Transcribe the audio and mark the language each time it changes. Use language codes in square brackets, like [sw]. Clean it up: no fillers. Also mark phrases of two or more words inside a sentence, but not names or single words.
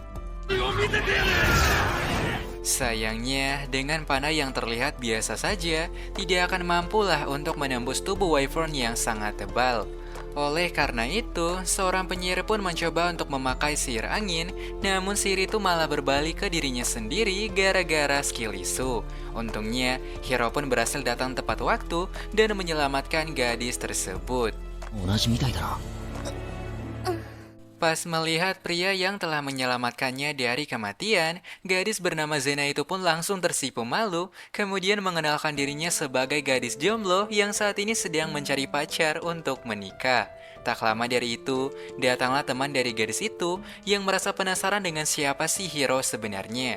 [id] Sayangnya, dengan panah yang terlihat biasa saja, tidak akan mampulah untuk menembus tubuh wyvern yang sangat tebal. Oleh karena itu, seorang penyihir pun mencoba untuk memakai sihir angin, namun sihir itu malah berbalik ke dirinya sendiri gara-gara skill isu. Untungnya, Hiro pun berhasil datang tepat waktu dan menyelamatkan gadis tersebut. [ja] 同じみたいだな。 [id] Pas melihat pria yang telah menyelamatkannya dari kematian, gadis bernama Zena itu pun langsung tersipu malu, kemudian mengenalkan dirinya sebagai gadis jomblo yang saat ini sedang mencari pacar untuk menikah. Tak lama dari itu, datanglah teman dari gadis itu yang merasa penasaran dengan siapa sih Hiro sebenarnya.